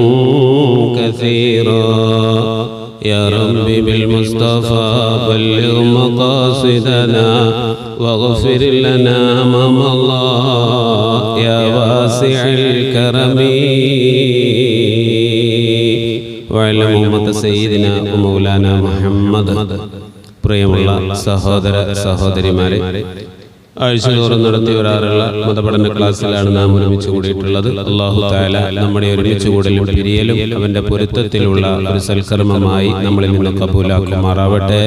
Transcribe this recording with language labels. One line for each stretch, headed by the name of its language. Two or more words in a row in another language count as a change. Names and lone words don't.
Arabic: كثيرا يا رب بالمصطفى بلغ مقاصدنا واغفر لنا ما مضى يا واسع الكرم وعلى محمد سيدنا ومولانا محمد.
Malayalam: പ്രിയമുള്ള സഹോദര സഹോദരിമാരെ, ആഴ്ചതോറും നടത്തി വരാറുള്ള മതപഠന ക്ലാസ്സിലാണ് നാം ഒരുമിച്ച് കൂടിയിട്ടുള്ളത്.
Arabic: الله تعالى
Malayalam: നമ്മുടെ ഒരുമിച്ച് കൂടലും പിരിയലും അവന്റെ പൊരുത്തത്തിലുള്ള ഒരു സൽക്കർമ്മമായി നമ്മളിൽ നിന്ന് കബൂലാക്കുമാറാവട്ടെ.